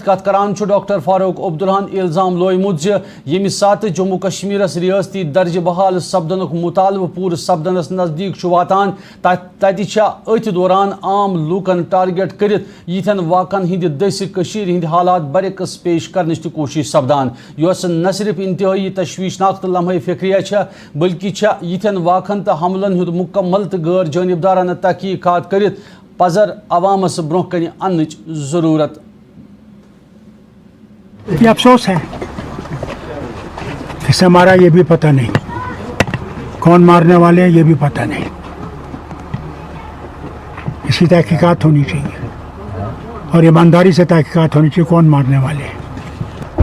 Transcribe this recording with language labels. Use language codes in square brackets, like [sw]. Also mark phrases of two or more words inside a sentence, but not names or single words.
[ks] کت کران ڈاکٹر فاروق عبداللہن الزام لویمت یمہ سات جموں کشمیرس ریاستی درجہ بحال سپدنک مطالبہ پور سپدنس نزدیک واتان تتہ ات دوران عام لوکن ٹارگیٹ کرت یتھن واقعن ہند دس کشیر ہند حالات برعکس پیش کرنچ تہ کوشش سپدان یس نہ صرف انتہائی تشویشناک تو لمحہ فکریہ بلکہ یتھن واقعن تو حملن ہند مکمل تو غیر جانبدارانہ تحقیقات کرت پزر عوامس برہ کن انچ ضرورت. [ur] یہ افسوس ہے کہ ہمارا یہ بھی پتہ نہیں کون مارنے والے ہیں، یہ بھی پتہ نہیں. اسی تحقیقات ہونی چاہیے اور ایمانداری سے تحقیقات ہونی چاہیے کون مارنے والے ہیں.